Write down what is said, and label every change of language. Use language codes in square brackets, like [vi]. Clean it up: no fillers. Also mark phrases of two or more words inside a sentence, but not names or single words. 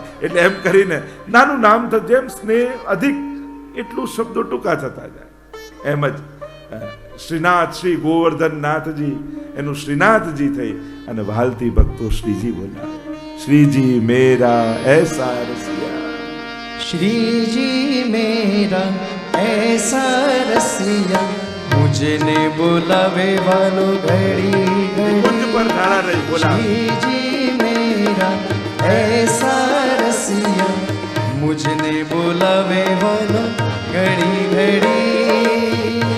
[gu] એટલે એમ કરીને નાનું નામ થતું, જેમ સ્નેહ અધિક એટલું શબ્દો ટૂંકા થતા જાય. એમ જ શ્રીનાથ, શ્રી ગોવર્ધન નાથજી એનું શ્રીનાથજી થઈ અને વાલથી ભક્તો શ્રીજી બોલાવે. [hi] श्रीजी मेरा ऐसा रसिया, श्रीजी मेरा ऐसा रसिया, मुझने बुलावे वालो घड़ी घड़ी पर खड़ा रही बोला. श्रीजी मेरा ऐसा रसिया, मुझने बुलावे वालो घड़ी घड़ी.